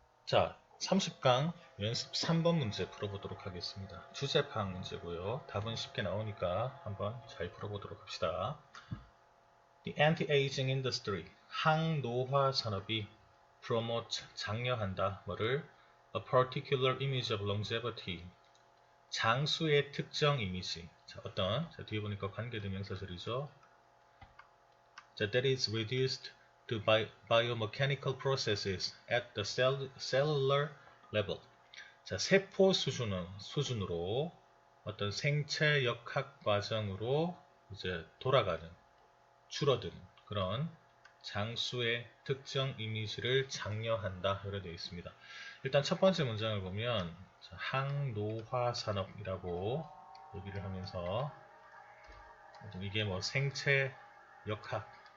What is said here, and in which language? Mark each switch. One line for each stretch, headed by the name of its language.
Korean: 자, 30강 연습 3번 문제 풀어보도록 하겠습니다. 주제 파악 문제고요. 답은 쉽게 나오니까 한번 잘 풀어보도록 합시다.
English: The anti-aging industry,
Korean: 항노화 산업이
English: promote,
Korean: 장려한다. 뭐를?
English: A particular image of longevity,
Korean: 장수의 특정 이미지. 자, 자, 뒤에 보니까 관계대명사절이죠.
English: 자, that is reduced to biomechanical processes at the cellular level.
Korean: 자, 세포 수준으로 어떤 생체 역학 과정으로 이제 돌아가는, 줄어드는 그런 장수의 특정 이미지를 장려한다. 이렇게 되어 있습니다. 일단 첫 번째 문장을 보면 자, 항노화 산업이라고 얘기를 하면서 이게 뭐 생체 역학